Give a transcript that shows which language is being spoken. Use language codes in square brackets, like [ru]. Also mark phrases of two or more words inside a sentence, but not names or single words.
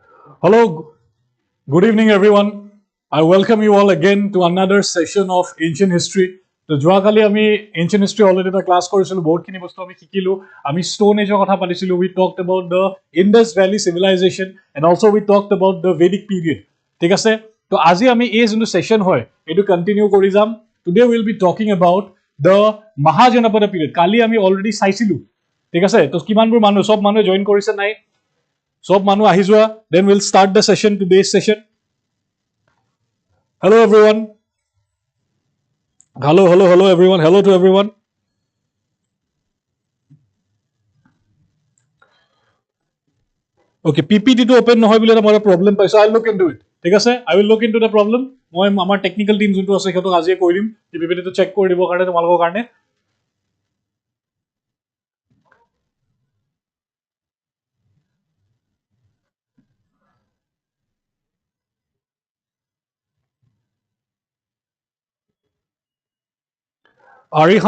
[en] Hello, good evening, everyone. I welcome you all again to another session of ancient history. So, [as] যোৱাকালি আমি [en] ancient history [as] already এটা class কৰিছিলো বহুতখিনি বস্তু আমি শিকিলো আমি [en] stone age [as] কথা পাতিছিলো [en] we talked about the Indus Valley civilization and also we talked about the Vedic period [as] ঠিক আছে তো আজি আমি এই যোনটো সেশন হয় এটো কন্টিনিউ কৰি যাম [en] today we will be talking about the Mahajanapata period [as] কালি আমি already চাইছিলো ঠিক আছে তো কিমানবোৰ মানুহ সব মানুহ জয়েন কৰিছে নাই সব মানুহ আহি যোৱা [en] then we'll start the session today's session hello everyone hello everyone hello to everyone okay ppt to open [as] নহয় বুলি এটা মই problem পাইছো [en] I'll look into it [as] ঠিক আছে [en] I will look into the problem [as] মই আমাৰ [en] technical team [as] যোনটো আছে হেতক আজিয়ে কৈ দিম ppt to চেক কৰি দিব কাৰণে তোমালোকৰ কাৰণে Arihan